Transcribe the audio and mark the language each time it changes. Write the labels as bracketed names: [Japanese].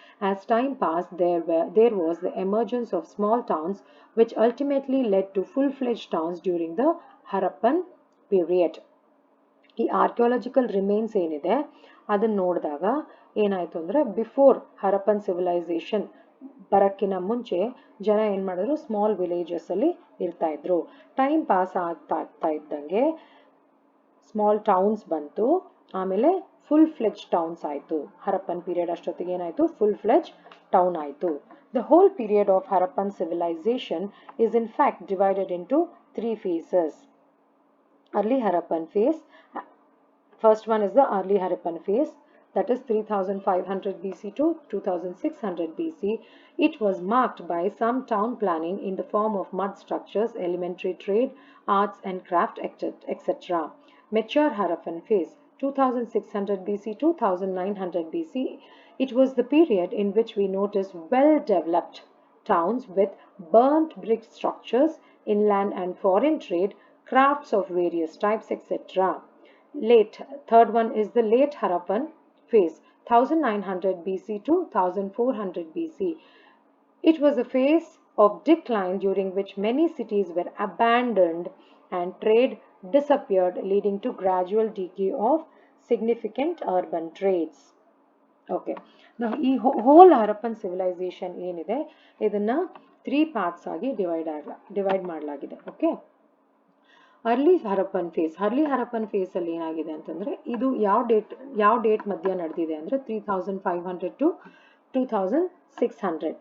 [English] As time passed there was the emergence of small towns which ultimately led to full-fledged towns during the Harappan period. [Kannada] ಈ archaeological remains ಏನಿದೆ ಅದನ್ನ ನೋಡಿದಾಗ ಏನಾಯ್ತು ಅಂದ್ರೆ before Harappan civilisation ಬರಕ್ಕಿನ ಮುಂಚೆ ಜನ ಏನ್ ಮಾಡಿದ್ರು, ಸ್ಮಾಲ್ ವಿಲೇಜಸ್ ಅಲ್ಲಿ ಇರ್ತಾ ಇದ್ರು. ಟೈಮ್ ಪಾಸ್ ಆಗ್ತಾ ಇದ್ದಂಗೆ ಸ್ಮಾಲ್ ಟೌನ್ಸ್ ಬಂತು, ಆಮೇಲೆ ಫುಲ್ ಫ್ಲೆಜ್ ಟೌನ್ಸ್ ಆಯ್ತು. ಹರಪ್ಪನ್ ಪೀರಿಯಡ್ ಅಷ್ಟೊತ್ತಿಗೆ ಏನಾಯ್ತು, ಫುಲ್ ಫ್ಲೆಜ್ ಟೌನ್ ಆಯ್ತು. [English] The whole period of Harappan civilization is in fact divided into 3 phases. Early Harappan phase. First one is the early Harappan phase, that is 3500 BC to 2600 BC. It was marked by some town planning in the form of mud structures, elementary trade, arts and craft, etc. Mature Harappan phase, 2600 BC to 1900 BC. It was the period in which we noticed well-developed towns with burnt brick structures, inland and foreign trade, crafts of various types, etc. Third one is the late Harappan phase, 1900 BC to 1400 BC. It was a phase of decline during which many cities were abandoned and trade disappeared, leading to gradual decay of significant urban trades. [Kannada] Okay, now ಈ whole Harappan civilization ಏನಿದೆ ಇದನ್ನ 3 parts ಆಗಿ divide ಮಾಡಲಾಗಿದೆ. Okay, early Harappan face ಅಲ್ಲಿ ಏನಾಗಿದೆ ಅಂತಂದ್ರೆ ಇದು ಯಾವ ಡೇಟ್ ಮಧ್ಯ ನಡೆದಿದೆ ಅಂದ್ರೆ 3500 ಟು 2600.